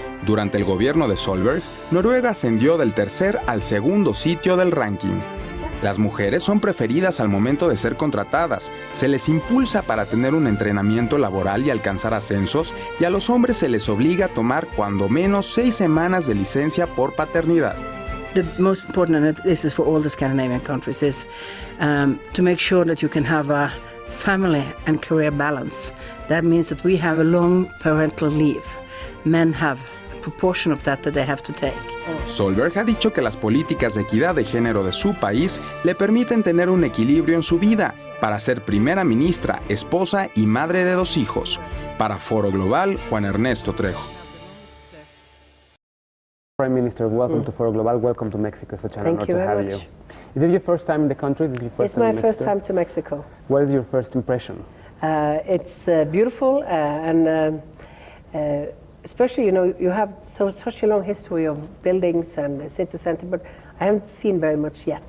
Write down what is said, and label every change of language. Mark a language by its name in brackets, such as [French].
[Spanish] Durante el gobierno de Solberg, Noruega ascendió del tercer al segundo sitio del ranking. Las mujeres son preferidas al momento de ser contratadas, se les impulsa para tener un entrenamiento laboral y alcanzar ascensos, y a los hombres se les obliga a tomar cuando menos 6 semanas de licencia por paternidad. [English] The most important, and this is for all the Scandinavian countries, is to make sure that you can have a family and career balance. That means that we have a long parental leave. Men have a proportion of that they have to take. [Spanish] Solberg ha dicho que las políticas de equidad de género de su país le permiten tener un equilibrio en su vida para ser primera ministra, esposa y madre de 2 hijos. Para Foro Global, Juan Ernesto Trejo. [English] Prime Minister, welcome to Foro Global. Welcome to Mexico. Such an honor to have you. Is it your first time in the country? It's my first time to Mexico. What is your first impression? It's beautiful and especially, you know, you have such a long history of buildings and city center, but I haven't seen very much yet.